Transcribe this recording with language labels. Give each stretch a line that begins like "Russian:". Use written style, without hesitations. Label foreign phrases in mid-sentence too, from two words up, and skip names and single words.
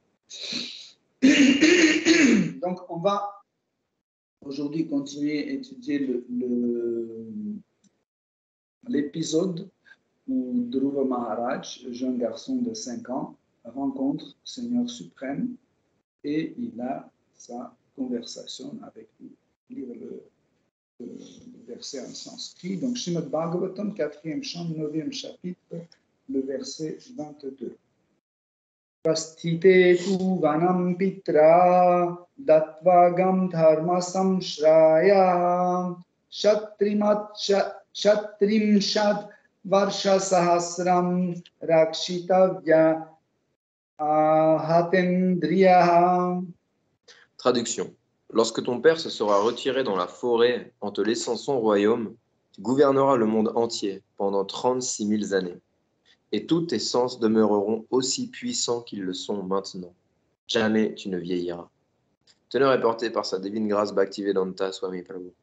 French: Donc, on va aujourd'hui continuer à étudier l'épisode où Dhruva Maharaj, jeune garçon de 5 ans, rencontre le Seigneur suprême et il a sa conversation avec lui. Lire le verset en sanskrit. Donc, Srimad Bhagavatam, 4e chant, 9e chapitre, le verset 22.
Sanskrit: प्रस्थिते तु वनं पित्रा दत्त्वागां धर्म संश्रय षट्त्रिंशद् वर्ष सहस्रं रक्षितव्य अहतेन्द्रिय.
French: Traduction. Lorsque ton père se sera retiré dans la forêt en te laissant son royaume, tu gouverneras le monde entier pendant 36 000 années. Et tous tes sens demeureront aussi puissants qu'ils le sont maintenant. Jamais tu ne vieilliras. Teneur est porté par sa divine grâce Bhaktivedanta Swami Prabhupada.